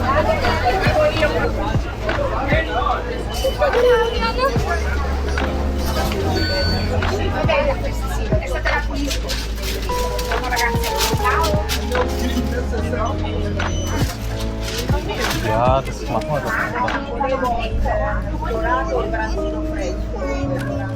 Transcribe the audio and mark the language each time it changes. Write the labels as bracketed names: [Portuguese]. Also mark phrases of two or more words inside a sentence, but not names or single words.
[Italian] Questa te la pulisco. Sono ragazzi, ciao. [German] Ja, das machen wir doch einfach. [Italian] Volevo il dorato e il branzino fresco.